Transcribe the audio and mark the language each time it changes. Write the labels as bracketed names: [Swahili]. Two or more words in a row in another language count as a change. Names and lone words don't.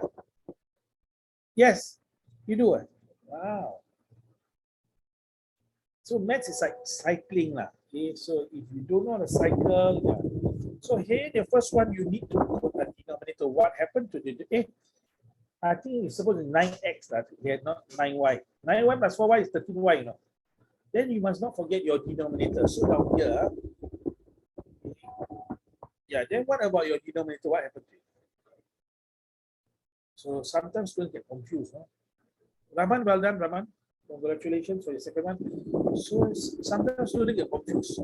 [English] Yes, you do it. Wow. So maths is like cycling lah. Okay, so if you don't know how to cycle, yeah. So here the first one you need to put a denominator. What happened to the I think it's supposed to be 9x that here, not 9y. 9y plus 4y is 13y, you know. Then you must not forget your denominator. So down here, yeah, then what about your denominator? What happened to it? So sometimes students get confused. Huh? Raman, well done, Raman. Congratulations for your second one. So sometimes students get confused.